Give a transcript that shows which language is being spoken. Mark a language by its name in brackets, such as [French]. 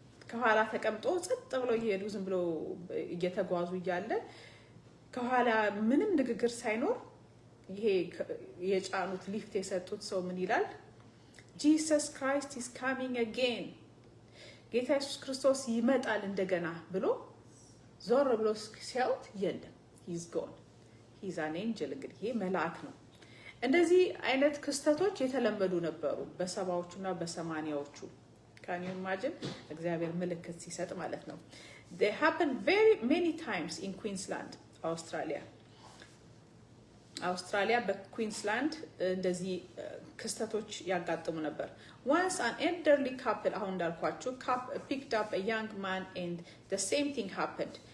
[Amharic] ከኋላ ተቀምጦ ጸጥ ብለው እየሄዱ ዝም ብለው እየተጓዙ እያለ ከኋላ ምንም ንግግር ሳይኖር ይሄ የጫኑት ሊፍት የሰጡት ሰው ምን ይላል? [English] Jesus Christ is coming again. [Amharic] ጌታ ኢየሱስ ክርስቶስ ይመጣል እንደገና ብሎ ዞር ብሎ ሲያዩት የለም። [English] He's gone. He's an angel. [Amharic] እንግዲህ ይሄ መልአክ ነው። እንደዚህ አይነት ክስተቶች የተለመዱ ነበሩ በሰባዎቹና በሰማኒያዎቹ። [English] Can you imagine? [Amharic] እግዚአብሔር ምልክት ሲሰጥ ማለት ነው። [English] They happened very many times in Queensland, Australia. [Amharic] አውስትራሊያ በኩዊንስላንድ እንደዚህ ክስተቶች ያጋጥሙ ነበር። [English] Once an elderly couple [Amharic] አሁን እንዳልኳችሁ [English] picked up a young man and the same thing happened.